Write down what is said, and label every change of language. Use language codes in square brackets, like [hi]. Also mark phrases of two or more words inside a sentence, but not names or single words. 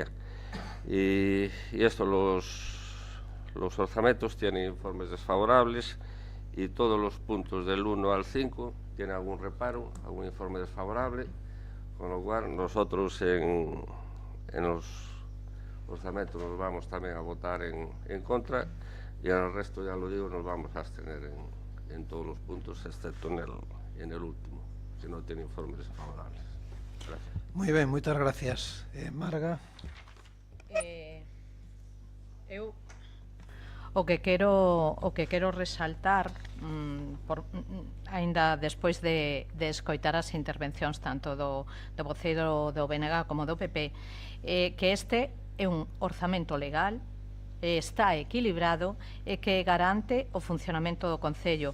[es] Y esto, los orzamentos tienen informes desfavorables y todos los puntos del 1 al 5 tienen algún reparo, algún informe desfavorable, con lo cual nosotros en los orzamentos nos vamos también a votar en contra y en el resto, ya lo digo, nos vamos a abstener en todos los puntos, excepto en el último, que no tiene informes desfavorables. Gracias. [gl] Moi ben, moitas gracias. Marga. Eu o que quero resaltar, aínda despois de escoitar as intervencións tanto do voceiro do BNG como do PP, que este é un orzamento legal, está equilibrado e que garante o funcionamento do Concello.